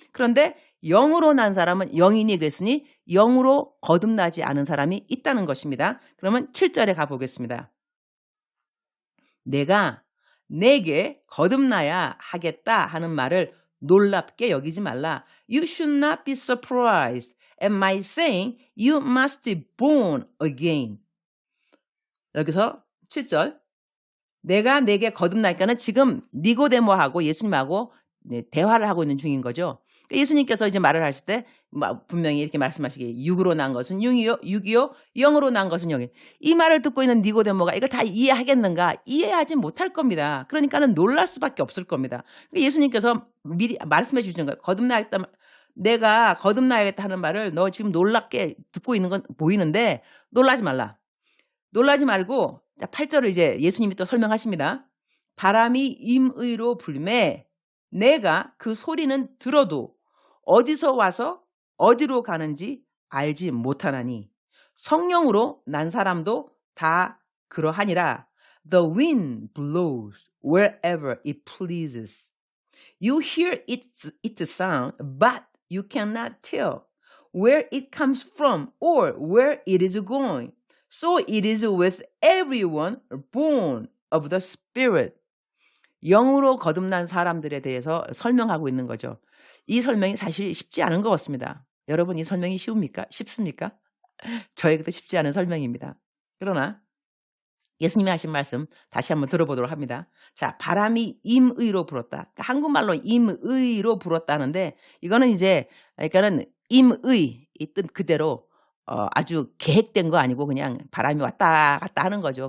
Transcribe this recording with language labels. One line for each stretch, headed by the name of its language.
Korean: 그런데 영으로 난 사람은 영이니 그랬으니 영으로 거듭나지 않은 사람이 있다는 것입니다. 그러면 7절에 가보겠습니다. 내가 내게 거듭나야 하겠다 하는 말을 놀랍게 여기지 말라. You should not be surprised at my saying you must be born again. 여기서 7절 내가 내게 거듭나니까는 지금 니고데모하고 예수님하고 대화를 하고 있는 중인 거죠. 예수님께서 이제 말을 하실 때 분명히 이렇게 말씀하시기에 육으로 난 것은 육이요 영으로 난 것은 영이. 이 말을 듣고 있는 니고데모가 이걸 다 이해하겠는가? 이해하지 못할 겁니다. 그러니까는 놀랄 수밖에 없을 겁니다. 예수님께서 미리 말씀해 주시는 거예요. 거듭나야겠다. 내가 거듭나야겠다 하는 말을 너 지금 놀랍게 듣고 있는 건 보이는데 놀라지 말라. 놀라지 말고 8절을 이제 예수님이 또 설명하십니다. 바람이 임의로 불매 내가 그 소리는 들어도 어디서 와서 어디로 가는지 알지 못하나니 성령으로 난 사람도 다 그러하니라.
English: The wind blows wherever it pleases. You hear its sound, but you cannot tell where it comes from or where it is going. So it is with everyone born of the Spirit.
Korean: 영으로 거듭난 사람들에 대해서 설명하고 있는 거죠. 이 설명이 사실 쉽지 않은 것 같습니다. 여러분 이 설명이 쉽습니까? 저에게도 쉽지 않은 설명입니다. 그러나 예수님이 하신 말씀 다시 한번 들어보도록 합니다. 자, 바람이 임의로 불었다. 그러니까 한국말로 임의로 불었다는데 이거는 이제 그러니까는 임의 이 뜻 그대로 아주 계획된 거 아니고 그냥 바람이 왔다 갔다 하는 거죠.